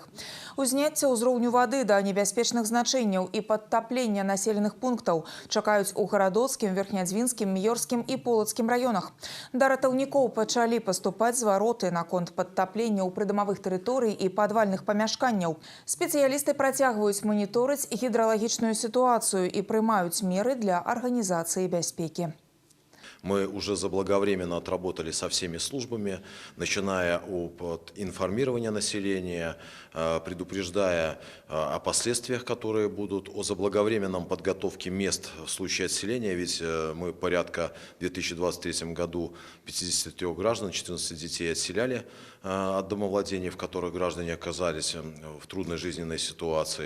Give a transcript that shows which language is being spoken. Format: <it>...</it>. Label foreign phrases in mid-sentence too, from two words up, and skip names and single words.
<be>Узняцце ўзроўню вады да небяспечных значэнняў і падтаплення населеных пунктаў чакаюць у гарадоцкім, верхнядзвінскім, міёрскім і полацкім раёнах. Да ратаўнікоў пачалі паступаць звароты наконт падтаплення ў прыдамавых тэрыторый і падвальных памяшканняў. Спецыялісты працягваюць маніторыць гідралагічную сітуацыю і прымаюць меры для арганізацыі бяспекі.</be> <ru>Мы уже заблаговременно отработали со всеми службами, начиная от информирования населения, предупреждая о последствиях, которые будут, о заблаговременном подготовке мест в случае отселения. Ведь мы порядка в 2023 году 53 граждан, 14 детей отселяли от домовладений, в которых граждане оказались в трудной жизненной ситуации.</ru>